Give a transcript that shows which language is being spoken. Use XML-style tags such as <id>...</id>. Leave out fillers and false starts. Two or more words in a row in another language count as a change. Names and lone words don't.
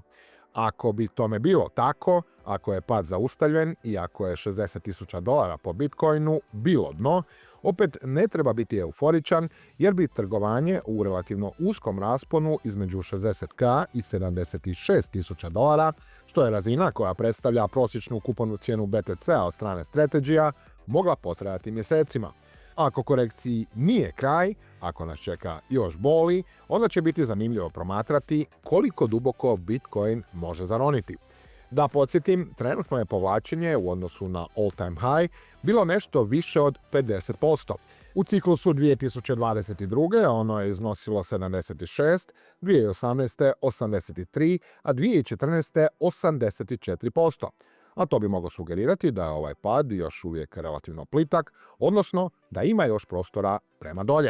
<hr>Ako bi tome bilo tako, ako je pad zaustavljen i ako je $60,000 po Bitcoinu bilo dno, opet ne treba biti euforičan jer bi trgovanje u relativno uskom rasponu između $60,000 i $76,000, što je razina koja predstavlja prosječnu kupovnu cijenu BTC-a od strane Strategija, mogla potrajati mjesecima. Ako korekciji nije kraj, ako nas čeka još boli, onda će biti zanimljivo promatrati koliko duboko Bitcoin može zaroniti. Da podsjetim, trenutno je povlačenje u odnosu na</hr> <en>all-time high</en> <hr>bilo nešto više od 50%. U ciklusu 2022. ono je iznosilo 76, 2018. 83, a 2014. 84%. A to bi moglo sugerirati da je ovaj pad još uvijek relativno plitak, odnosno da ima još prostora prema dolje.</hr>